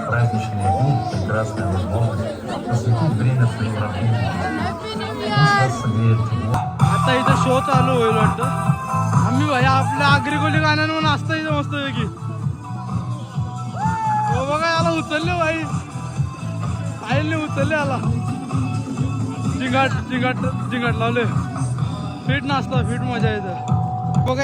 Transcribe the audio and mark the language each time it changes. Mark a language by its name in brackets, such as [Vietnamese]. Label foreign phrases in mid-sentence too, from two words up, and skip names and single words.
[Russian] Праздничные дни – прекрасная возможность посвятить время своим родным. Пусть вас согреет тепло. [Marathi] आता इथं शो चालू होईल वाटतं. आम्ही भाई आपल्या आगरी गाण्यानं नाचता इथं मस्त पैकी. हो बघा याला उचलले भाई. आईने उचलले याला. जिंगाट लावले. फिट नाचता फिट मजा येते बघा.